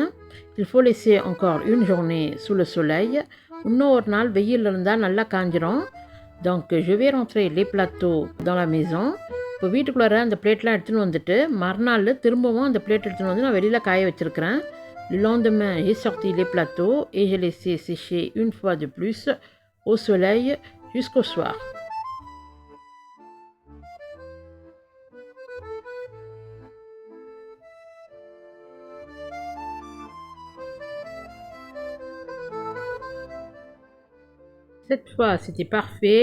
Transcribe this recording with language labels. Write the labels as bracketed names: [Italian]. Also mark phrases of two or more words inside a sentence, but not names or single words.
[French] Il faut laisser encore une journée sous le soleil. [Tamil] இன்னும் ஒரு நாள் வெயில் இருந்தால் நல்லா காஞ்சிரும். [French] Donc je vais rentrer les plateaux dans la maison. [Tamil] இப்போ வீட்டுக்குள்ளார அந்த பிளேட்லாம் எடுத்துன்னு வந்துட்டு மறுநாள் திரும்பவும் அந்த பிளேட் எடுத்துன்னு வந்து நான் வெளியில் காய வச்சுருக்கிறேன். [French] Le lendemain, j'ai sorti les plateaux et j'ai laissé sécher une fois de plus au soleil jusqu'au soir. Cette fois, c'était parfait.